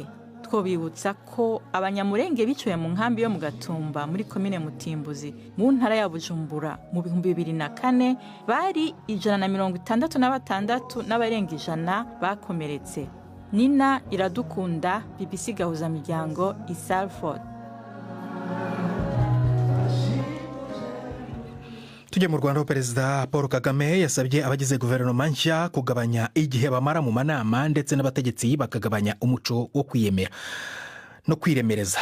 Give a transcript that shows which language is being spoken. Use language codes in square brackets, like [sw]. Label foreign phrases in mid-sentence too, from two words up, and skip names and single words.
[rn] Twobibutsa ko abanyamurenge biciwe mu nkambi yo mu Gatumba muri komine Mutimbuzi mu ntara ya Bujumbura mu 2004 bari 166 n'abarenga 100 bakomeretse. Nina Iradukunda, BBC Gahuzamiryango, i Salford. [rw] Tujye mu Rwanda, Perezida Paul Kagame yasabye abagize guverinoma nshya kugabanya igihe bamara mu manama ndetse n'abategetsi bakagabanya umuco wo kwiyemera no kwiremereza.